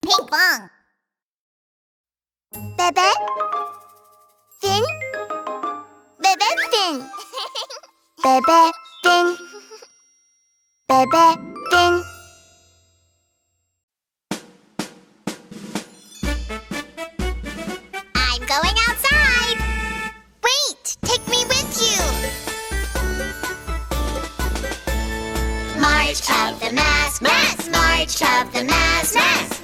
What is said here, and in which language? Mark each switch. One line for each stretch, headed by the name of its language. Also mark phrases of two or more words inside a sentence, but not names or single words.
English: Pinkfong. Bebe? Fin? Bebe Fin. Bebe Fin. Bebe Fin. I'm going outside. Wait, take me with you. March of the mask, mask, march of the mask, mask.